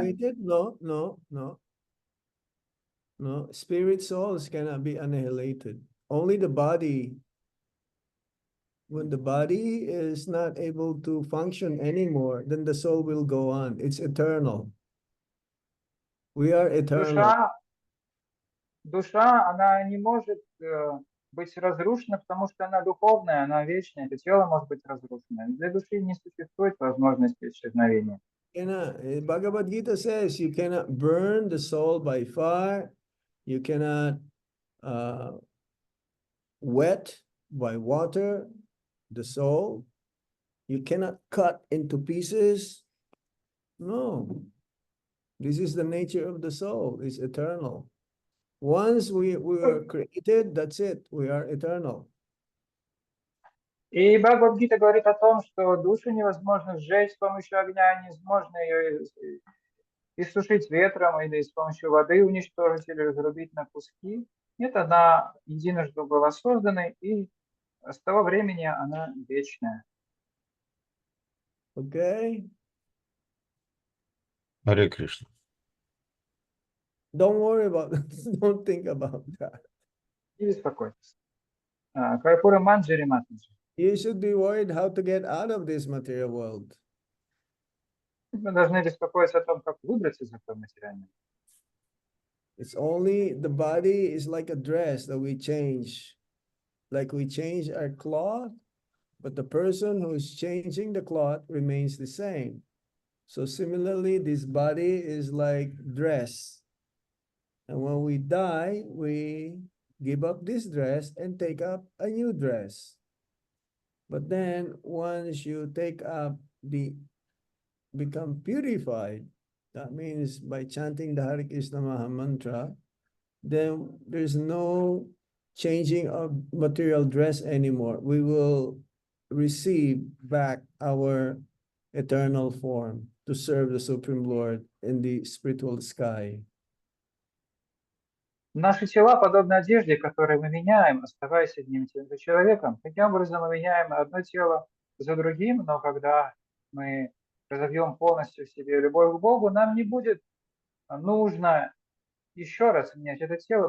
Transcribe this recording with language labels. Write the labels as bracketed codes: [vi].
[en] Annihilated? No, no, no. No, spirit souls cannot be annihilated. Only the body. When the body is not able to function anymore, then the soul will go on. It's eternal. We are eternal. [ru] Душа, она не может быть разрушена, потому что она духовная, она вечная. Это тело может быть разрушено. Для души не существует возможности исчезновения. [en] Bhagavad Gita says you cannot burn the soul by fire. You cannot wet by water the soul. You cannot cut into pieces. No. This is the nature of the soul. It's eternal. Once we were created, that's it. We are eternal. [ru] И Бхагавад-гита говорит о том, что душу невозможно сжечь с помощью огня, невозможно ее иссушить ветром или с помощью воды уничтожить или разрубить на куски. Нет, она единожды была создана, и с того времени она вечная. [en] Okay? [ru] Харе Кришна. [en] Don't worry about it. Don't think about that. [ru] Не беспокойтесь. Карпура Манджари Матаджи. [en] You should be worried how to get out of this material world. [ru] Мы должны беспокоиться о том, как выбраться из этого материального. [en] It's only the body is like a dress that we change. Like we change our cloth, but the person who is changing the cloth remains the same. So similarly, this body is like dress. And when we die, we give up this dress and take up a new dress. But then once you take up become purified, that means by chanting the Hare Krishna Maha Mantra, then there's no changing of material dress anymore. We will receive back our eternal form to serve the Supreme Lord in the spiritual sky. [ru] Наши тела подобны одежде, которую мы меняем, оставаясь одним и тем же человеком. Таким образом, мы меняем одно тело за другим, но когда мы разовьем полностью в себе любовь к Богу, нам не будет нужно еще раз менять это тело.